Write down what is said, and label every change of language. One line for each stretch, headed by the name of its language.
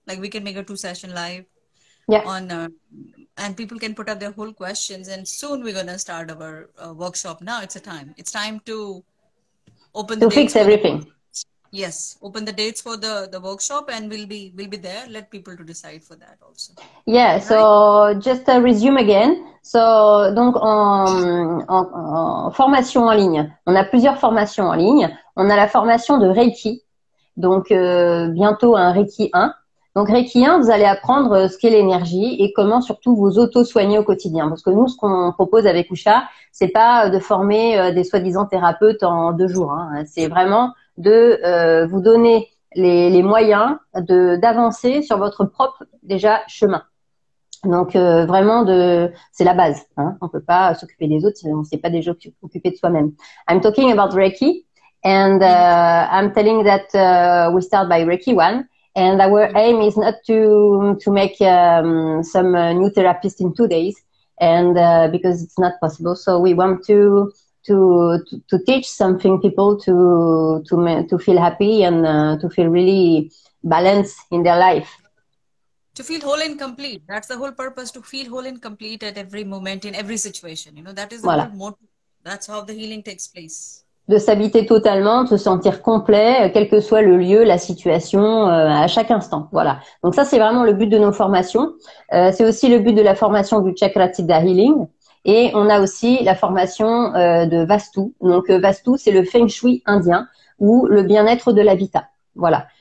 English: We can make a 2-session live on, and people can put up their whole questions. And soon we're going to start our workshop. Now it's time to open the dates. To fix everything. Yes, open the dates for the workshop, and we'll be there. Let people to decide for that also. Yeah, right? So just resume again.
French: So donc en formation en ligne, on a plusieurs formations en ligne. On a la formation de Reiki, donc bientôt un Reiki 1. Donc Reiki 1, vous allez apprendre ce qu'est l'énergie et comment surtout vous auto-soigner au quotidien. Parce que nous, ce qu'on propose avec Usha, c'est pas de former des soi-disant thérapeutes en 2 jours. Hein. C'est vraiment de vous donner les moyens d'avancer sur votre propre déjà chemin. Donc vraiment c'est la base. Hein. On peut pas s'occuper des autres si on ne s'est pas déjà occupé de soi-même.
English: I'm talking about Reiki, and I'm telling that we start by Reiki 1. And our aim is not to make some new therapist in 2 days, and because it's not possible. So we want to teach something people to feel happy and to feel really balanced in their life. To feel whole and complete. That's the whole purpose, to feel whole and complete at every moment, in every situation. That is the whole motto. That's how the healing takes place.
French: de s'habiter totalement, de se sentir complet, quel que soit le lieu, la situation, à chaque instant. Voilà. Donc ça, c'est vraiment le but de nos formations. C'est aussi le but de la formation du Chakra Siddha Healing. Et on a aussi la formation de Vastu. Donc Vastu, c'est le Feng Shui indien ou le bien-être de l'habitat. Voilà.